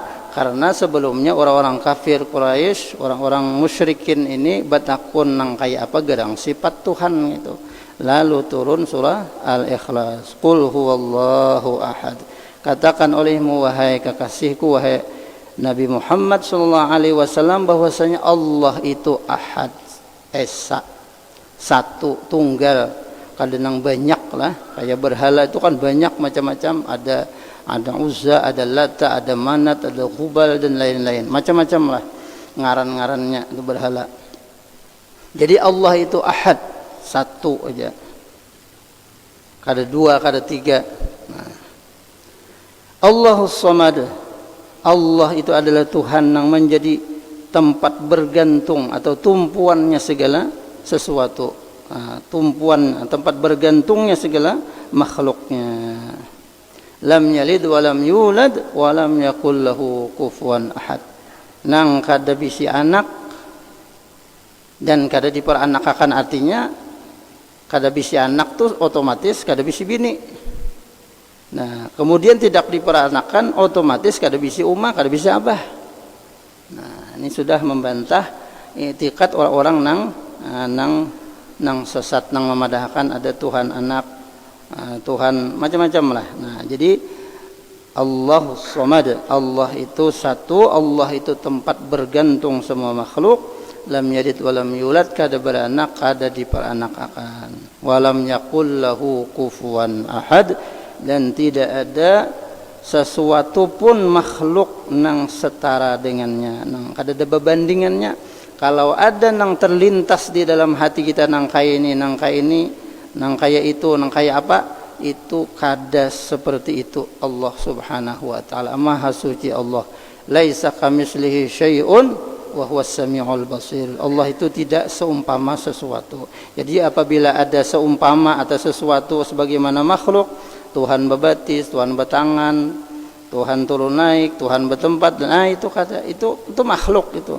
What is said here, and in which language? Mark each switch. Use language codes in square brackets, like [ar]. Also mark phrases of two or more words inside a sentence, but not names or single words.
[id] Karena sebelumnya orang-orang kafir Quraisy, orang-orang musyrikin ini [bjn] batakun nang kayak apa gerang sifat Tuhan itu. [id] Lalu turun surah Al-Ikhlas, [ar] قل هو الله أحد. [id] Katakan olehmu wahai kekasihku, wahai Nabi Muhammad [ar] صلى الله عليه وسلم, [id] bahwasanya Allah itu ahad, esa, satu, tunggal. Kadang banyak lah, kayak berhala itu kan banyak macam-macam, ada Uzza, ada Lata, ada Manat, ada Hubal dan lain-lain. Macam-macam lah ngaran-ngarannya itu berhala. Jadi Allah itu ahad, satu aja. [bjn] Kada dua, kada tiga. Nah. [ar] الله الصمد, [id] Allah itu adalah Tuhan yang menjadi tempat bergantung atau tumpuannya segala sesuatu, tumpuan tempat bergantungnya segala makhluknya. [ar] لم يلد ولم يولد ولم يكن له كفوا أحد. [bjn] Nang kada bisi anak dan kada diperanakakan, artinya kada bisi anak tuh otomatis kada bisi bini. Nah, [id] kemudian tidak diperanakan otomatis [bjn] kada bisi umah, kada bisi abah. [id] Nah, ini sudah membantah i'tiqad orang-orang nang sesat, [bjn] nang memadahkan [id] ada Tuhan anak, Tuhan macam-macam lah. Nah, jadi Allah Samad, Allah itu satu, Allah itu tempat bergantung semua makhluk. [ar] لم يلد ولم يولد, [bjn] kada beranak, kada diperanakakan. [ar] ولم يكن له كفوا أحد, [id] dan tidak ada sesuatu pun makhluk nang setara dengannya, [bjn] nang kada ada berbandingannya. Kalau ada nang terlintas di dalam hati kita, nang kaya ini, nang kaya ini, nang kaya itu, nang kaya apa, itu kada seperti itu Allah Subhanahu wa taala. [id] Maha suci Allah. [ar] ليس كمثله شيء وهو السميع البصير. [id] Allah itu tidak seumpama sesuatu. Jadi apabila ada seumpama atau sesuatu sebagaimana makhluk, Tuhan berbatis, Tuhan bertangan, Tuhan turun naik, Tuhan bertempat, nah itu kata itu makhluk itu.